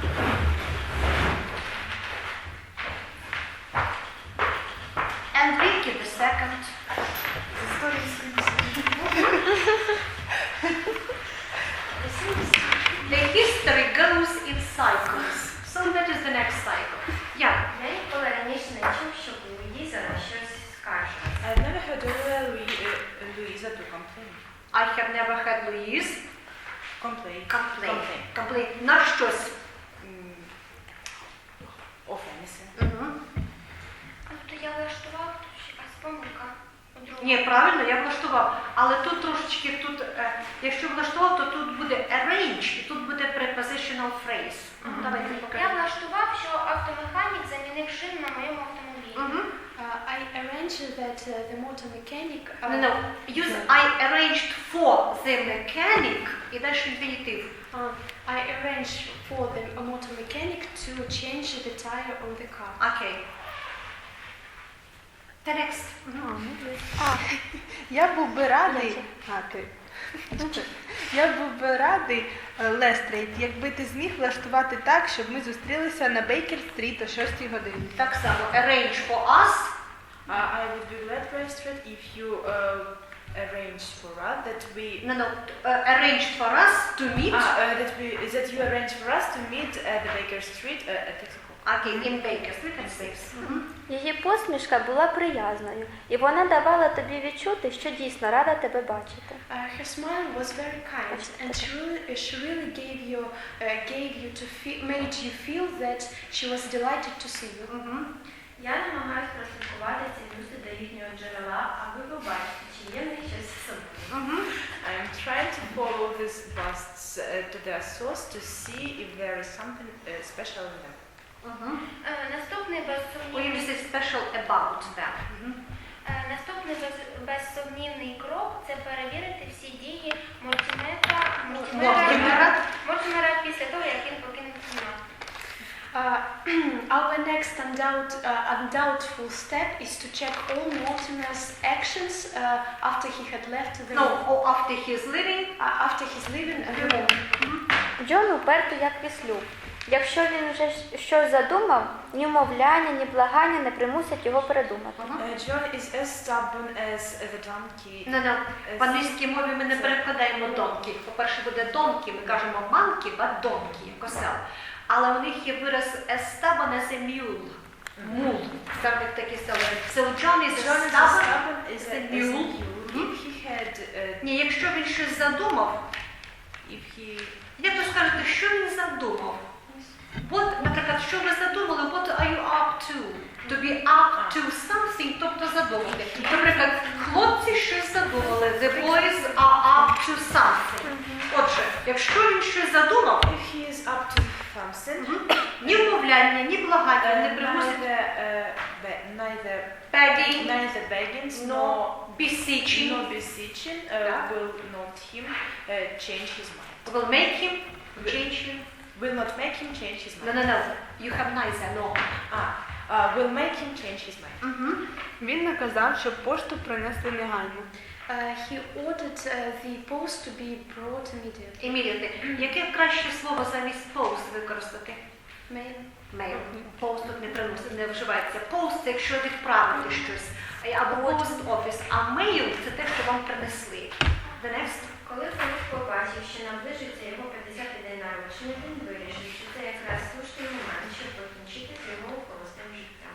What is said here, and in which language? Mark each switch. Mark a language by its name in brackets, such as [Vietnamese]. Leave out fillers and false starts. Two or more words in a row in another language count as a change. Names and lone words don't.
[English] And Vicky the second. The history goes in cycles. So that is the next cycle. Yeah. [Ukrainian] Я ніколи раніше не чув, щоб Луїза на щось скаржилася. [English] I've never heard Louisa to complain. I have never had Louise Complain. complain. [Ukrainian] На щось. [English] Of anything. [Ukrainian] Тобто я влаштував якась помилка у другому. Ні, правильно, я влаштував. Але тут трошечки, якщо влаштував, то тут буде arrange, і тут буде [English] prepositional phrase. [Ukrainian] Давайте Я покажемо. влаштував, що автомеханік замінив шин на моєму автомобілі. [English] I arranged that the motor mechanic. No. Use I arranged for the mechanic, [Ukrainian] і далі інфінітив. [English] I arranged for the motor mechanic to change the tire on the car. Окей. The next. [Ukrainian] Я був би радий. Я був би радий, Лестрейд, якби ти зміг влаштувати так, щоб ми зустрілися на Бейкер-стріт о 6 годині. Так само. [English] Arrange for us. I would be glad, Westred, if you arrange for us that we. No. Arranged for us to meet. That you arrange for us to meet at the Baker Street at 6 o'clock. Okay, in Baker Street at 6. [Ukrainian] Її посмішка була приязною, і вона давала тобі відчути, що дійсно рада тебе бачити. [English] Her smile was very kind, and she really made you feel that she was delighted to see you. [Ukrainian] Я намагаюся прослідкувати ці люди до їхнього джерела, а ви побачите, чи є в них щось з собою. [English] I'm trying to follow these busts to their source to see if there is something special in them. [Ukrainian] Наступний [English] Or you [Ukrainian] безсумнівний [English] say special about them. [Ukrainian] Наступний безсумнівний крок – це перевірити всі дії Мортімера після того, як він покинув кімнату. [English] Our next undoubtful step is to check all Mortimer's actions after he had left the room. Or after he's leaving. After he's leaving the room. [Ukrainian] Джон уперто як віслюк. Якщо він вже щось задумав, ні умовляння, ні благання не примусять його передумати. [English] John is as stubborn as the donkey. No. [Ukrainian] В англійській мові ми не перекладаємо donkey. По-перше, буде donkey, ми кажемо monkey, [English] but donkey, [Ukrainian] косел. Але у них є вираз [English] as stubborn as a mule. Mule. [Ukrainian] Ставлять такі слова. [English] So John is as stubborn as a mule. If he had, [Ukrainian] Ні, якщо він щось задумав, як ви скажете, що він задумав? Наприклад, що ви задумали, [English] what are you up to? To be up to something, [Ukrainian] тобто задумати. Наприклад, хлопці щось задумали. [English] The boys are up to something. [Ukrainian] Отже, якщо він щось задумав, [English] If he is up to something, [Ukrainian] ні вмовляння, ні благання не примусить. [English] neither begging nor Beseeching will not him change his mind. will make him change him. Will not make him change his mind. No. You have neither, no. Will make him change his mind. [Ukrainian] Він наказав, щоб пошту принесли негайно. [English] He ordered the post to be brought immediately. Immediately. [Ukrainian] Яке краще слово замість post використати? [English] Mail. [Ukrainian] Mail. Post тут не вживається. Post – якщо відправити щось. Або [English] post office. [Ukrainian] А mail – це те, що вам принесли. [English] The next. [Ukrainian] Коли Філіп побачив, що наближується його 50-й день народження, він вирішив, що це якраз слушний момент, щоб покінчити з його холостим життям.